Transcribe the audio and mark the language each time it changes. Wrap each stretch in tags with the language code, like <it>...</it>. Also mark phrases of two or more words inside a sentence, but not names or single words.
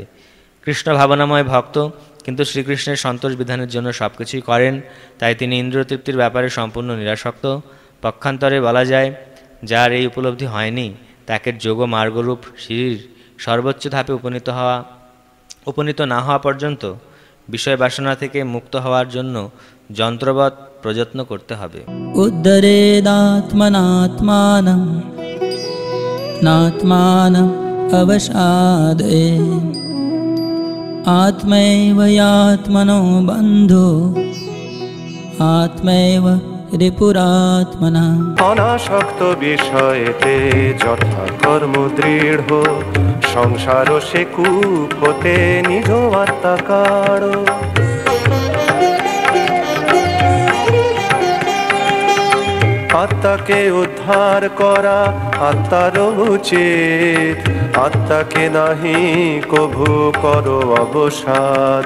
<bn>কৃষ্ণ ভাবনাময় ভক্ত কিন্তু শ্রীকৃষ্ণের সন্তোষ বিধানের জন্য সব কিছুই করেন, তাই তিনি ইন্দ্রিয় তৃপ্তির ব্যাপারে সম্পূর্ণ নিরাসক্ত। পক্ষান্তরে বলা যায়, যার এই উপলব্ধি হয়নি তাকে যোগ মার্গরূপ সিঁড়ির সর্বোচ্চ ধাপে উপনীত না হওয়া পর্যন্ত বিষয় বাসনা থেকে মুক্ত হওয়ার জন্য যন্ত্রবৎ প্রযত্ন করতে হবে।</bn> <sa>उद्धरेदात्मनात्मानं नात्मानं अवसादये आत्मैव यात्मनो बन्धो आत्मैव रिपुरात्मना।</sa> <bn>অনাসক্ত বিষয়েতে যথা কর্ম দৃঢ়, সংসার সে কূপ হতে নিজ আত্মা কাড়। আত্মাকে উদ্ধার করা আত্মার উচিত, আত্মাকে নাহি কভু করো অবসাদ।</bn>